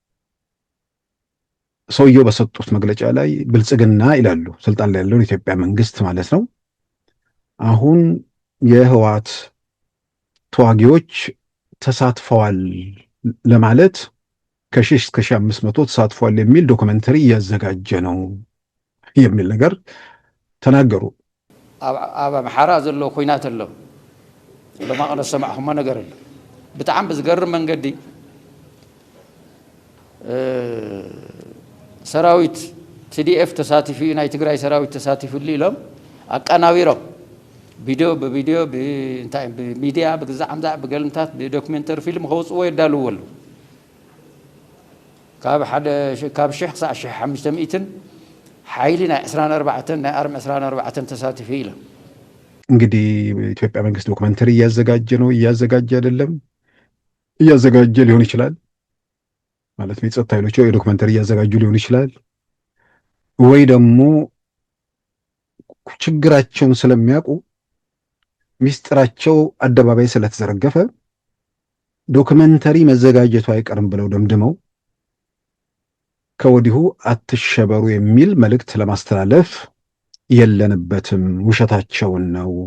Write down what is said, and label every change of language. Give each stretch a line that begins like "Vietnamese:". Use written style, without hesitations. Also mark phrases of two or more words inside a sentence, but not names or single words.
Amharic: ሰውየው በሰጡት መግለጫ ላይ ብልጽግና ይላሉ፣ ስልጣን ላይ ያለውን የኢትዮጵያ መንግስት ማለት ነው። አሁን የህወሓት ተዋጊዎች ተሳትፈዋል ለማለት ከ1000 እስከ 1500 ተሳትፈዋል የሚል ዶክመንተሪ እያዘጋጀ ነው የሚል ነገር ተናገሩ።
Tigrinya: ኣብ ኣምሓራ ዘሎ ኩናት ኣሎ ብመቐለ ሰማዕኹሞ ነገር ኣሎ ብጣዕሚ ብዝገርም መንገዲ ሰራዊት ቲዲኤፍ ተሳቲፉ ናይ ትግራይ ሰራዊት ተሳቲፉሉ ኢሎም ኣቀናቢሮም ቪድዮ ብቪድዮ ብእንታይ ብሚድያ ብግዛዕ ምዛዕ ብገልምታት ብዶክሜንተሪ ፊልም ከውፅዎ የዳልዎ ኣለዉ ካብ 1000 ክሳብ 1500 ሓይሊ ናይ 24 ናይ ኣርሚ 24 ተሳቲፉ ኢሎም
Amharic: እንግዲህ የኢትዮጵያ መንግስት ዶክመንተሪ እያዘጋጀ ነው፣ እያዘጋጀ አይደለም፣ እያዘጋጀ ሊሆን ይችላል ማለት ነው። የጸጥታ ኃይሎች የዶክመንተሪ እያዘጋጁ ሊሆን ይችላል፣ ወይ ደግሞ ችግራቸውን ስለሚያውቁ ሚስጥራቸው አደባባይ ስለተዘረገፈ ዶክመንተሪ መዘጋጀቱ አይቀርም ብለው ደምድመው ከወዲሁ አትሸበሩ የሚል መልእክት ለማስተላለፍ የለንበትም ውሸታቸውን ነው